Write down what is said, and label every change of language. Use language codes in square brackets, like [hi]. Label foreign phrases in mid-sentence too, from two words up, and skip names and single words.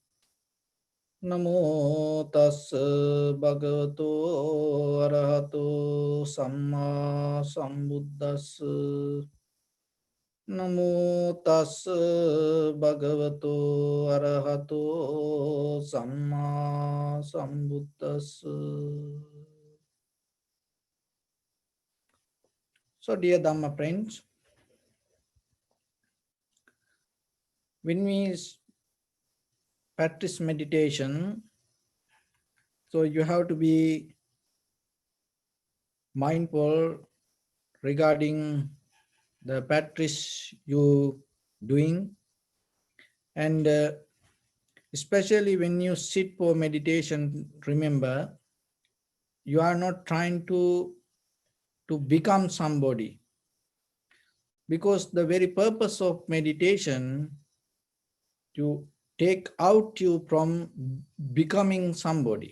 [pi] Namo tassa bhagavato arahato samma sambuddhassa. Namo tassa bhagavato arahato samma sambuddhassa. [en] So dear Dhamma friends, when we practice meditation, so you have to be mindful regarding the practice you doing, and especially when you sit for meditation, remember you are not trying to become somebody, because the very purpose of meditation to take out you from becoming somebody.